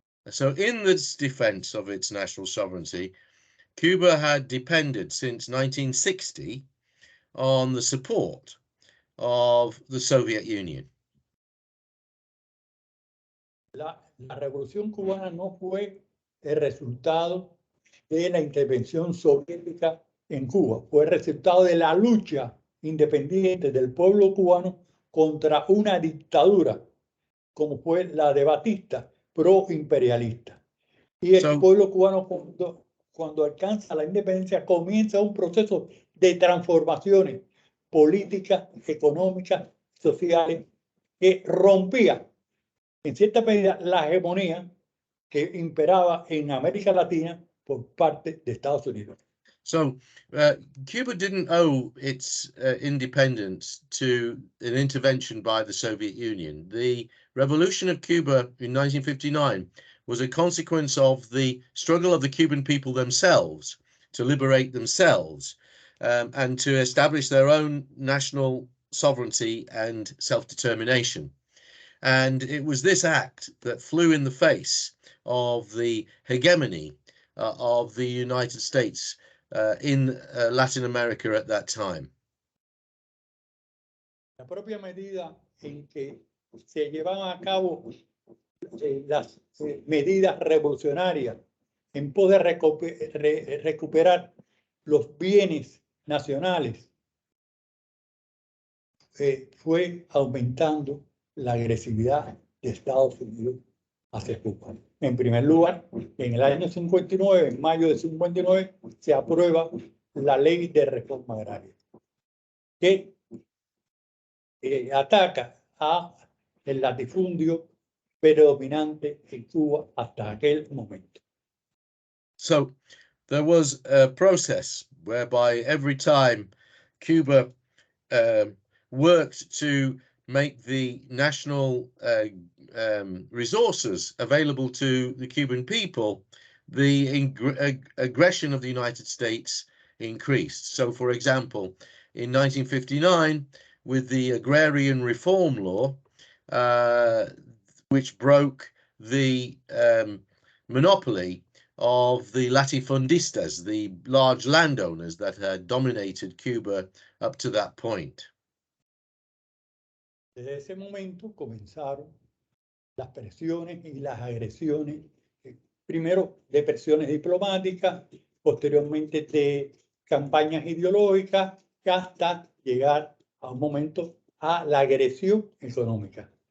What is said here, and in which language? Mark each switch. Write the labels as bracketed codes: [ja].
[en] So in this defense of its national sovereignty, Cuba had depended since 1960 on the support of the Soviet Union. [es] La revolución cubana no fue el resultado de la intervención soviética en Cuba, fue el resultado de la lucha independiente del pueblo cubano contra una dictadura como fue la de Batista, pro-imperialista. Y el pueblo cubano, cuando alcanza la independencia, comienza un proceso de transformaciones políticas, económicas, sociales, que rompía en cierta medida la hegemonía que imperaba en América Latina por parte de Estados Unidos. [en] So Cuba didn't owe its independence to an intervention by the Soviet Union. The revolution of Cuba in 1959 was a consequence of the struggle of the Cuban people themselves to liberate themselves and to establish their own national sovereignty and self-determination. And it was this act that flew in the face of the hegemony of the United States in Latin America at that time. [es] La propia medida en que se llevaban a cabo las medidas revolucionarias en pos de recuperar los bienes nacionales fue aumentando la agresividad de Estados Unidos hacia Cuba. En primer lugar, en el año 59, en mayo de 59, se aprueba la ley de reforma agraria, que ataca el latifundio predominante en Cuba hasta aquel momento. [en] So there was a process whereby every time Cuba worked to make the national resources available to the Cuban people, the aggression of the United States increased. So, for example, in 1959, with the Agrarian Reform Law, which broke the monopoly of the latifundistas, the large landowners that had dominated Cuba up to that point. [es] Desde ese momento comenzaron las presiones y las agresiones, primero de presiones diplomáticas, posteriormente de campañas ideológicas, hasta llegar a un momento a la agresión económica.